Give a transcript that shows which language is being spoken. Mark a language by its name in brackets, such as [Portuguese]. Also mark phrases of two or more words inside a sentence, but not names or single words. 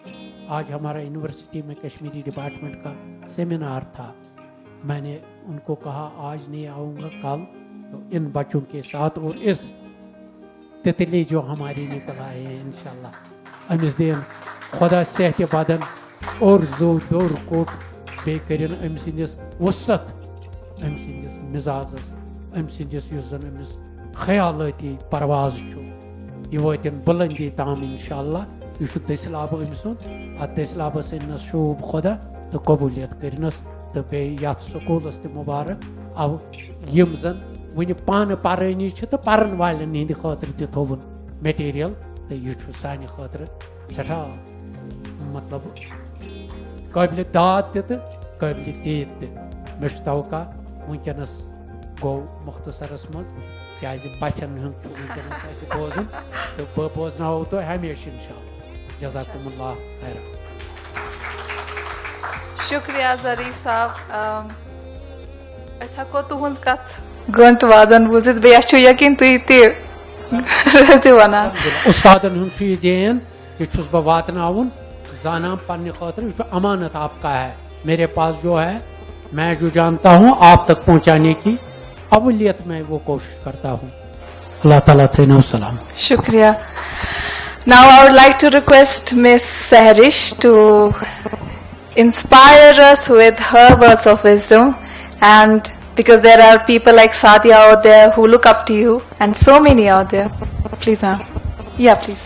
[Hindi] आज हमारा यूनिवर्सिटी में कश्मीरी डिपार्टमेंट का सेमिनार था. मैंने उनको कहा आज नहीं आऊँगा कल, तो इन बच्चों के साथ और इस तितली जो हमारी निकल आए हैं [Kashmiri] इंशाल्लाह अमिस दिन खुदा सेहत बदन और जोर दोर कोट बे करिन अम सिंदिस वसत अम सिंदिस मिजाजस अम सिंदिस युस जन अमिस ख्यालाती परवाज छु ये वातिन बुलंदी ताम इंशाल्लाह. यह दसलाब अम सुन अत दसलाबस अनस शूब खुदा तो कबूलियत करनस तो बे यथ स्कूलस ते मुबारक. अब यम जन वन पान पानी तो पारन वालन हंद खतर त थोवन मटेरियल तो यह सान खतर सठा मतलब काबिल दाद तो काबिल तीत त मे तवका वनकस गो मुख्तसरस मज क्या बचन वनकस बोजन तो बह बोजनाव तो हमेशा इंशाअल्लाह. [Arabic] جزاكم الله خير. [Hindi] शुक्रिया ज़रीफ साहब. [Kashmiri] अस हको तुहंज कथ गंट वादन बूजित बेस छु यकीन तुई ते रजि वनान. उस्तादन हुंद ये देन ये बह वातनाउन जाना पन्ने खातिर [Hindi] ये अमानत आपका है. मेरे पास जो है मैं जो जानता हूँ आप तक पहुँचाने की अवलियत में वो कोशिश करता हूँ. [Kashmiri] अल्लाह ताला तैनो सलाम. [Hindi] शुक्रिया. [English] Now I would like to request Miss Sehrish to inspire us with her words of wisdom, and because there are people like Sadia out there who look up to you and so many out there. Please ma'am. Yeah, please.